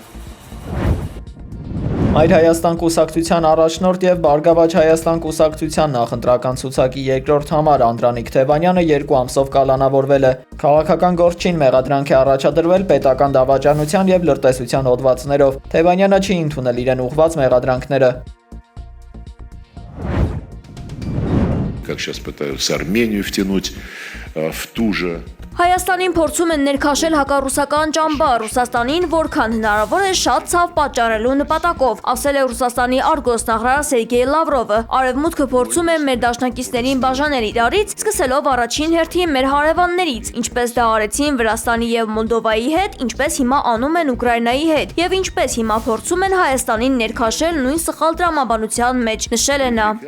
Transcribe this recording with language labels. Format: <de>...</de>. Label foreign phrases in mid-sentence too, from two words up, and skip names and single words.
<hy>Այլ Հայաստան կուսակցության առաջնորդ եւ Բարգավաճ Հայաստան կուսակցության նախընտրական ցուցակի երկրորդ համար Անդրանիկ Թևանյանը 2 ամսով կալանավորվել է։ Քաղաքական գործչին մեղադրանք է առաջադրվել պետական դավաճանության եւ լրտեսության հոդվածներով։ Թևանյանը չի ընդունել իրեն ուղղված մեղադրանքները։</hy> <ru>Как сейчас пытаются Армению втянуть в ту же.</ru> <hy>Հայաստանին փորձում են ներքաշել հակառուսական ճամբա, Ռուսաստանին որքան հնարավոր է շատ ցավ պատճառելու նպատակով, ասել է Ռուսաստանի արտգործնախարար Սերգեյ Լավրովը։ Արևմուտքը փորձում է մեր դաշնակիցներին բաժանել իրարից, սկսելով առաջին հերթին մեր հարևաններից, ինչպես դա արեցին Վրաստանի եւ Մոլդովայի հետ, ինչպես հիմա անում են Ուկրաինայի հետ, եւ ինչպես հիմա փորձում են Հայաստանին ներքաշել նույն սխալ տրամաբանության մեջ, նշել է նա։</hy>